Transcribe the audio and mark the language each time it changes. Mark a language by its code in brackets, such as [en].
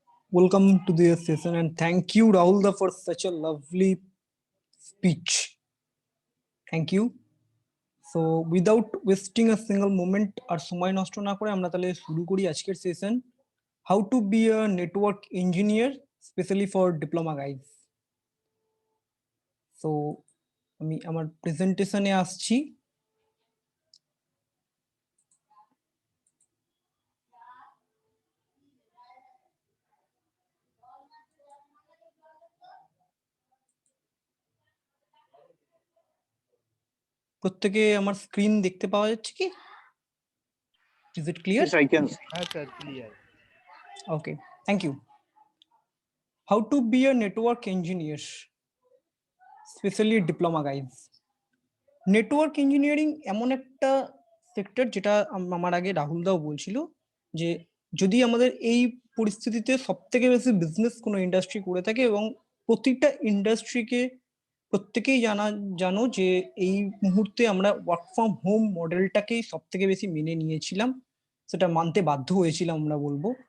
[en] Welcome to this session, and thank you, Rahul, for such a lovely speech. Thank you. So, without wasting a single moment, [bn] আর সময় নষ্ট না করে আমরা তাহলে শুরু করি আজকের session, [en] how to be a network engineer, especially for diploma guys. [bn] So, আমি আমার প্রেজেন্টেশনে আসছি। প্রত্যেকে আমার স্ক্রিন দেখতে পাওয়া যাচ্ছে কি? [en] Is it clear? Yes, I can. Sir, clear. Okay, thank you. How to be a network engineer, especially diploma guys. [bn] Network engineering এমন একটা সেক্টর, যেটা আমার আগে রাহুল দাও বলছিল, যে যদি আমাদের এই পরিস্থিতিতে সব থেকে বেশি বিজনেস কোনো ইন্ডাস্ট্রি করে থাকে, এবং প্রতিটা ইন্ডাস্ট্রিকে প্রত্যেকেই জানো যে এই মুহূর্তে আমরা ওয়ার্ক ফ্রম হোম মডেলটাকেই সব থেকে বেশি মেনে নিয়েছিলাম, সেটা মানতে বাধ্য হয়েছিলাম আমরা বলবো।